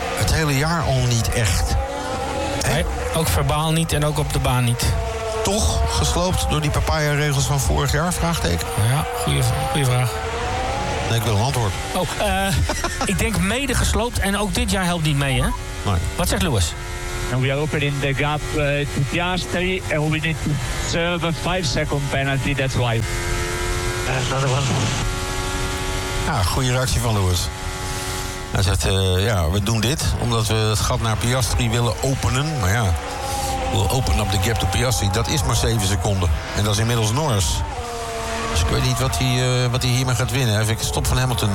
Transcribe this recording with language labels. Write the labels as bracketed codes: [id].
[nl] Het hele jaar al niet echt. Nee, ook verbaal niet en ook op de baan niet. Toch gesloopt door die papaya-regels van vorig jaar, vraagteken? Ja, goede vraag. Nee, ik wil een antwoord. ik denk mede gesloopt en ook dit jaar helpt niet mee, hè? Nee. Wat zegt Lewis? [en] And we are opening the gap to Piastri and we need to serve a 5-second penalty, that's why. another one. [nl] Ja, goede reactie van Lewis. Hij zegt, ja, we doen dit omdat we het gat naar Piastri willen openen. Maar ja, [en] we'll open up the gap to Piastri. [nl] Dat is maar 7 seconden. En dat is inmiddels Norris. Dus ik weet niet wat hij hiermee gaat winnen. Hij heeft een stop van Hamilton.